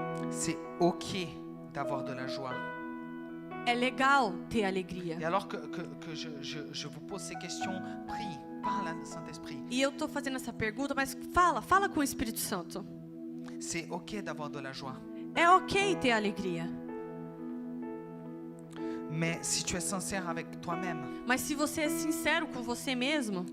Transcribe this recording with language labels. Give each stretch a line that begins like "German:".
French: C'est ok d'avoir de la joie.
Portuguese: É legal ter alegria.
French: Et alors que je vous pose ces questions, prie, parle à Saint-Esprit.
Portuguese: E eu tô fazendo essa pergunta, mas fala com o Espírito Santo.
French: C'est ok d'avoir de la joie.
Portuguese: É ok ter alegria.
French: Mais si tu es sincère avec toi-même
Portuguese: Mas se você é sincero com você mesmo